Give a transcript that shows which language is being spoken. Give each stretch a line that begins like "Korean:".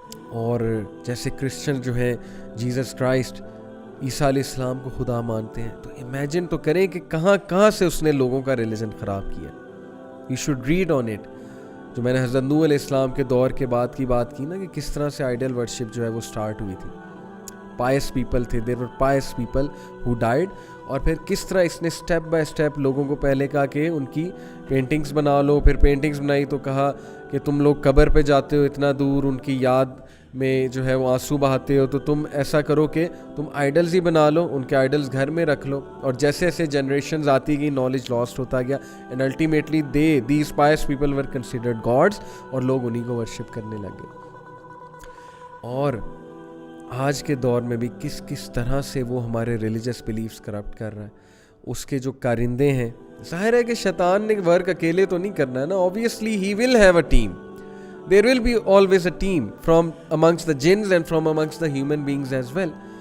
Urdu: اور جیسے کرسچن جو ہیں جیزس کرائسٹ, عیسیٰ علیہ السلام کو خدا مانتے ہیں. تو امیجن تو کریں کہ کہاں سے اس نے لوگوں کا ریلیجن خراب کیا.
English: You should read on it.
Urdu: جو میں نے حضرت نوح علیہ السلام کے دور کے بعد کی بات کی نا, کہ کس طرح سے آئیڈل ورشپ جو ہے وہ سٹارٹ ہوئی تھی.
English: pious people
Urdu: تھے,
English: there were pious people who died.
Urdu: اور پھر کس طرح اس نے اسٹیپ بائی اسٹیپ لوگوں کو پہلے کہا کہ ان کی پینٹنگز بنا لو, پھر پینٹنگز بنائی تو کہا کہ تم لوگ قبر پہ جاتے ہو اتنا دور, ان کی یاد میں جو ہے وہ آنسو بہاتے ہو, تو تم ایسا کرو کہ تم آئیڈلز ہی بنا لو, ان کے آئیڈلز گھر میں رکھ لو. اور جیسے ایسے جنریشنز آتی گئی, نالج لاسٹ ہوتا گیا,
English: and ultimately these pious people were considered gods,
Urdu: اور لوگ انہی کو ورشپ کرنے لگے. اور آج کے دور میں بھی کس طرح سے وہ ہمارے ریلیجس بلیفز کرپٹ کر رہا ہے. اس کے جو کارندے ہیں, ظاہر ہے کہ شیطان نے ورک اکیلے تو نہیں کرنا ہے نا,
English: obviously he will have a team. There will be always a team from amongst the jinns and from amongst the human beings as well.